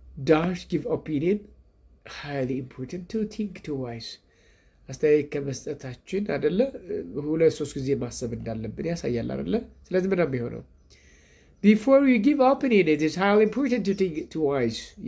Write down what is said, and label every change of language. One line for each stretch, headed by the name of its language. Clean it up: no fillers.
English: dash give opinion highly important to think twice.
Amharic: አስተያየት ከመስጠታችን አይደለ 2-3 ጊዜ ማሰብ እንዳለብን ያሳያል አይደለ? ስለዚህ ምን ነው የሚሆነው?
English: before you give opinion it is highly important to think twice.